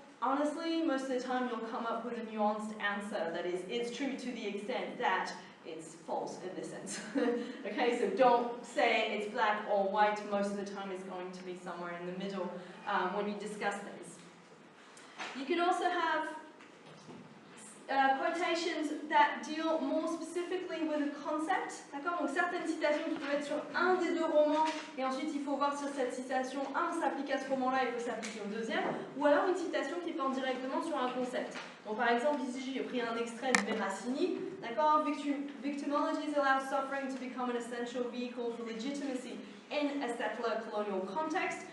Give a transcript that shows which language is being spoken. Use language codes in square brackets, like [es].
[en] Honestly, most of the time you'll come up with a nuanced answer that is, it's true to the extent that it's false in this sense. Okay, so don't say it's black or white. Most of the time it's going to be somewhere in the middle when you discuss things. You can also have quotations that deal more specifically with a concept. [fr] D'accord? Donc certaines citations qui peuvent être sur un des 2 romans, et ensuite il faut voir si cette citation, s'applique à ce roman-là, il faut s'appliquer au deuxième, ou alors une citation qui porte directement sur un concept. Donc par exemple, ici j'ai pris un extrait de Veracini. D'accord? [en] Victimologies allow suffering to become an essential vehicle for legitimacy in a settler colonial context.